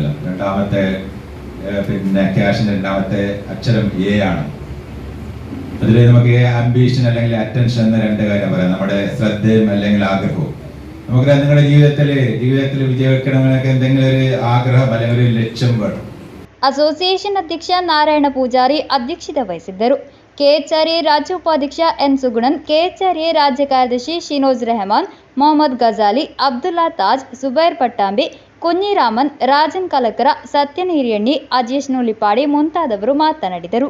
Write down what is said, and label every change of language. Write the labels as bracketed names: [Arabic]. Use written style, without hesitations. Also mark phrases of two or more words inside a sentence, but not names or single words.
[Malayalam] രണ്ടാമത്തെ ക്യാഷിന്റെ രണ്ടാമത്തെ അക്ഷരം A ആണ്. അതിൽ നമുക്ക് ആംബിഷൻ അല്ലെങ്കിൽ അറ്റൻഷൻ എന്ന രണ്ട് കാര്യം പറയാം. നമ്മുടെ ശ്രദ്ധയും അല്ലെങ്കിൽ ആഗ്രഹവും. നമുക്കറിയാം നിങ്ങളുടെ ജീവിതത്തിൽ വിജയിക്കണമെന്നൊക്കെ എന്തെങ്കിലും ഒരു ആഗ്രഹം അല്ലെങ്കിൽ ഒരു ലക്ഷ്യം വേണം. [Kannada] ಅಸೋಸಿಯೇಷನ್ ಅಧ್ಯಕ್ಷ ನಾರಾಯಣ ಪೂಜಾರಿ ಅಧ್ಯಕ್ಷತೆ ವಹಿಸಿದ್ದರು. ಕೆಎಚ್ಆರ್ಎ ರಾಜ್ಯ ಉಪಾಧ್ಯಕ್ಷ ಎನ್ ಸುಗುಣನ್, ಕೆಎಚ್ಆರ್ಎ ರಾಜ್ಯ ಕಾರ್ಯದರ್ಶಿ ಶಿನೋಜ್ ರೆಹಮಾನ್, ಮೊಹಮ್ಮದ್ ಗಜಾಲಿ, ಅಬ್ದುಲ್ಲಾ ತಾಜ್, ಸುಬೈರ್ ಪಟ್ಟಾಂಬಿ, ಕುഞ്ഞിರಾಮನ್, ರಾಜನ್ ಕಲಕರ, ಸತ್ಯನ್ ಹಿರಿಯಣ್ಣಿ, ಅಜೇಶ್ ನುಲಿಪಾಡಿ ಮುಂತಾದವರು ಮಾತನಾಡಿದರು.